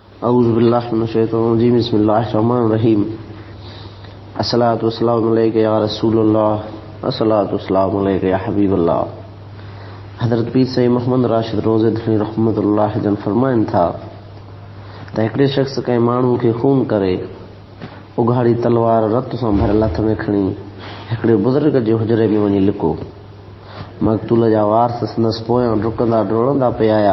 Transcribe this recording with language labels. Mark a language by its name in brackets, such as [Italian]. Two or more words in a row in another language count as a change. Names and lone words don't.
[Arabic] أعوذ بالله من الشيطان الرجيم بسم الله الرحمن الرحيم الصلاة والسلام عليك يا رسول الله الصلاة والسلام عليك يا حبيب الله. [Sindhi] हज़रत पीर सईद मोहम्मद राशिद रोज़े धनी रहमतुल्लाह जन फरमाइनि था त हिकिड़े शख़्स कंहिं माण्हू खे खून करे उघाड़ी तलवार रत सां भरियल हथ में खणी हिकिड़े बुज़ुर्ग जे हुजरे में वञी लिको। मक़तूल जा वारस संदसि पोयां डुकंदा डोड़ंदा पिया आया।